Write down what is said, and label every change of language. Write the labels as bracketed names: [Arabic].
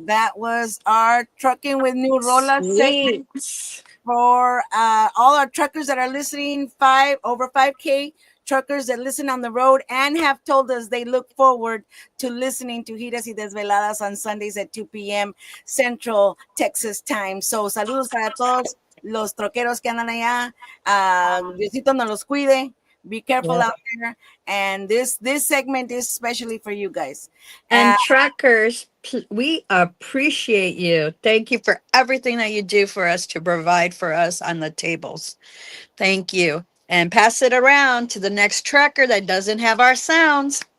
[English] That was our Trucking with New Rola segment Sweet. for all our truckers that are listening, over 5K truckers that listen on the road and have told us they look forward to listening to Giras y Desveladas on Sundays at 2 p.m. Central Texas time. [Spanish] So saludos para todos los troqueros que andan allá. Diosito nos los cuide. [English] Be careful out there. And this segment is especially for you guys. And truckers, we appreciate you. Thank you for everything that you do for us to provide for us on the tables. Thank you. And pass it around to the next trucker that doesn't have our sounds.